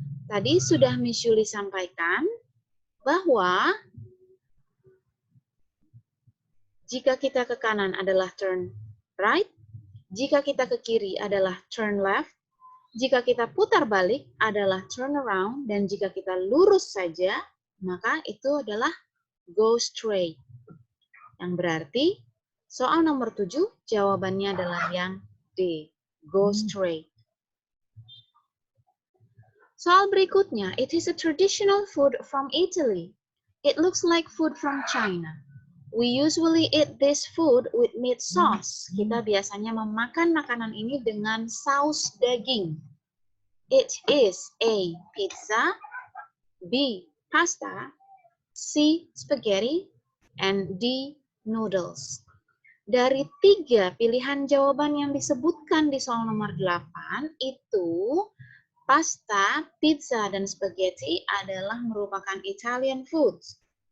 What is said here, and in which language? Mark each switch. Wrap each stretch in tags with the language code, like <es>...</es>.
<id>Tadi sudah Miss Yuli sampaikan bahwa jika kita ke kanan adalah</id> <en>turn right,</en> <id>jika kita ke kiri adalah</id> <en>turn left,</en> <id>jika kita putar balik adalah</id> <en>turn around,</en> <id>dan jika kita lurus saja, maka itu adalah</id> <en>go straight.</en> <id>Yang berarti soal nomor 7 jawabannya adalah yang D,</id> <en>go straight.</en> <id>Soal berikutnya,</id> <en>it is a traditional food from Italy. It looks like food from China. We usually eat this food with meat sauce.</en> <id>Kita biasanya memakan makanan ini dengan saus daging.</id> <en>It is A, pizza, B, pasta, C, spaghetti, and D, noodles.</en> <id>Dari 3 pilihan jawaban yang disebutkan di soal nomor 8, itu pasta, pizza, dan spaghetti adalah merupakan Italian foods.</id>